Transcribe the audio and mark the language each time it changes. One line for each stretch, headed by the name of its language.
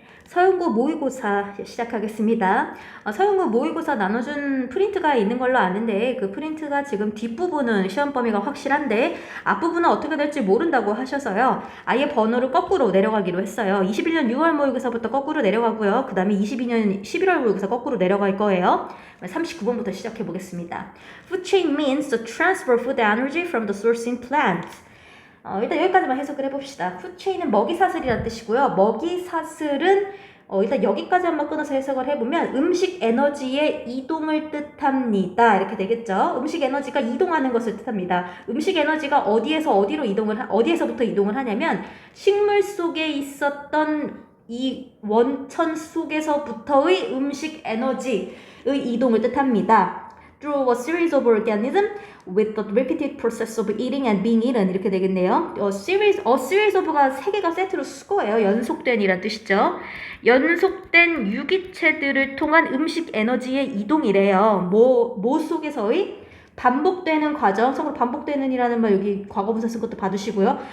Korean: 서영고 모의고사 시작하겠습니다. 서영고 모의고사 나눠준 프린트가 있는 걸로 아는데 그 프린트가 지금 뒷부분은 시험 범위가 확실한데 앞부분은 어떻게 될지 모른다고 하셔서요. 아예 번호를 거꾸로 내려가기로 했어요. 21년 6월 모의고사부터 거꾸로 내려가고요. 그 다음에 22년 11월 모의고사 거꾸로 내려갈 거예요. 39번부터 시작해 보겠습니다.
English: Food chain means the transfer of food energy from the sourcing plant.
Korean: 일단 여기까지만 해석을 해봅시다. 푸체인은 먹이사슬이라는 뜻이고요. 먹이사슬은 일단 여기까지 한번 끊어서 해석을 해보면 음식 에너지의 이동을 뜻합니다. 이렇게 되겠죠. 음식 에너지가 이동하는 것을 뜻합니다. 음식 에너지가 어디에서 어디로 어디에서부터 이동을 하냐면 식물 속에 있었던 이 원천 속에서부터의 음식 에너지의 이동을 뜻합니다.
English: Through a series of organisms with the repeated process of eating and being eaten
Korean: 이렇게 되겠네요. A series of가 세 개가 세트로 수거예요. 연속된이란 뜻이죠. 연속된 유기체들을 통한 음식 에너지의 이동이래요. 뭐 속에서의 반복되는 과정, 성으로 반복되는이라는 말 여기 과거분사 쓴 것도 봐두시고요.